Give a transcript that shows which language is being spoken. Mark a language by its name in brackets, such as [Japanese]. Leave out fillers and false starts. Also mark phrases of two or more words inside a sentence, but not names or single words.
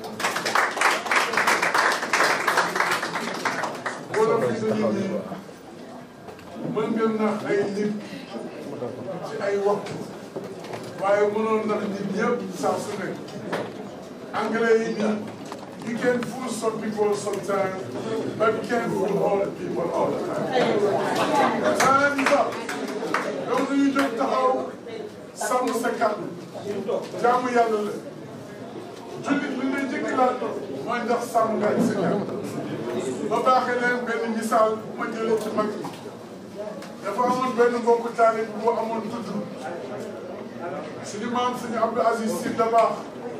[Wolof] wala fi dañu ni mën nga nax ay nit ci ay waxtu waaye mënoon nax nit ñëpp saa su nekk anglais yi nii [English] you can fool some people sometimes but you can't fool all the people all the time. Time's up. [Wolof] yow dañuy jóg taxaw sàmm sa kàddu jaamu yàlla la jullit li lay njëkk laaj mooy ndax sàmm nga sa kàddu. ba baaxee leen benn misaal bu ma jëlee ci mag yi dafa amoon benn mbokku taalib bu amoon tudd suñu maam suñu Abdou Aziz Sy Dabakh